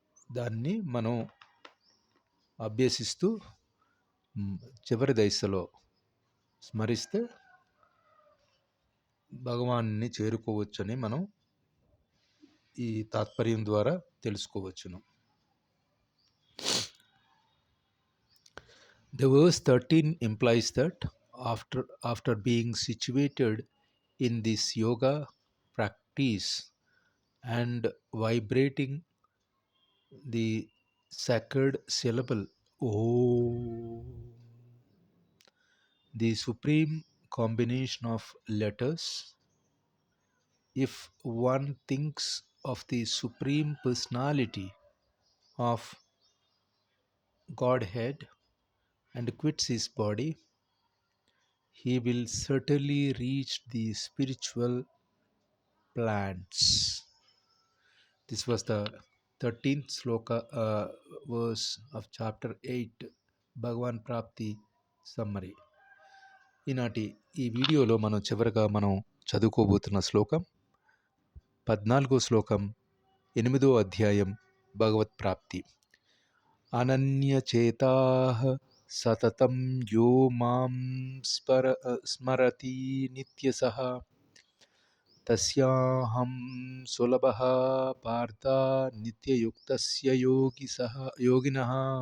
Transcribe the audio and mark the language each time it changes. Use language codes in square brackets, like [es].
[te] దాన్ని మనం అభ్యసిస్తూ చివరి దశలో స్మరిస్తే భగవాన్ని చేరుకోవచ్చని మనం ఈ తాత్పర్యం ద్వారా తెలుసుకోవచ్చును. [en] The verse 13 implies that after being situated in this yoga practice and vibrating the sacred syllable Om, the supreme combination of letters, if one thinks of the supreme personality of Godhead and quits his body, he will certainly reach the spiritual plants. This was the 13th sloka verse of chapter 8 Bhagavan Prapti summary. [te] ఈనాటి ఈ వీడియోలో మనం చివరగా మనం చదువుకోబోతున్న శ్లోకం 14వ శ్లోకం 8వ అధ్యాయం భగవత్ ప్రాప్తి. [sa] అనన్యచేతాః సతతం యో మాం స్మరతి నిత్యసః తస్యాహం సులభః పార్థ నిత్యయుక్తస్య యోగినః.